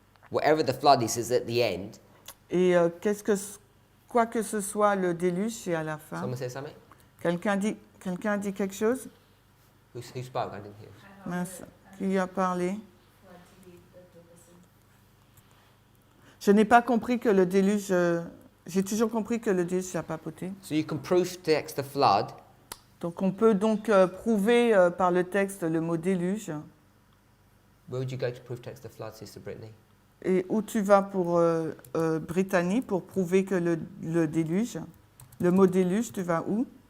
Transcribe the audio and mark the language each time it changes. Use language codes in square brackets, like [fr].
[en] Whatever the flood is at the end. [fr] Et quoi que ce soit, le déluge, c'est à la fin. [en] Someone say something? [fr] Quelqu'un dit quelque chose? [en] Who spoke? I didn't hear. [fr] Mince, qui a parlé? Je n'ai pas compris que le déluge... j'ai toujours compris que le déluge, c'est à papoter. [en] So you can proof text the flood. [fr] Donc on peut donc prouver par le texte le mot déluge. [en] Where would you go to proof text the flood, Sister Brittany? [fr] Et où tu vas pour Brittany pour prouver que le déluge, le mot déluge, tu vas où?